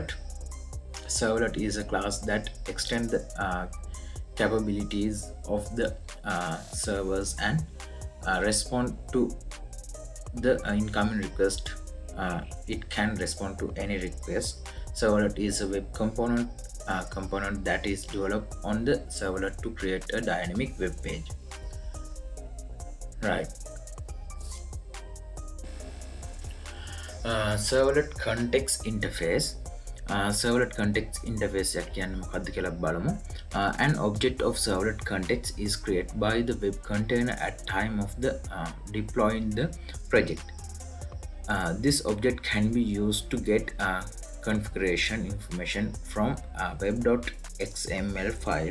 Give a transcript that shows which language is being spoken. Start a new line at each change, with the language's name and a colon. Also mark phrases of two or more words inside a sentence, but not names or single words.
English: Servlet is a class that extends the capabilities of the servers and respond to the incoming request. It can respond to any request. Servlet is a web component that is developed on the servlet to create a dynamic web page. Right. Servlet context interface. Servlet context interface
Sinhala: එක කියන්නේ මොකක්ද කියලා බලමු.
English: An object of servlet context is created by the web container at time of the deploying the project. This object can be used to get configuration information from a web.xml file.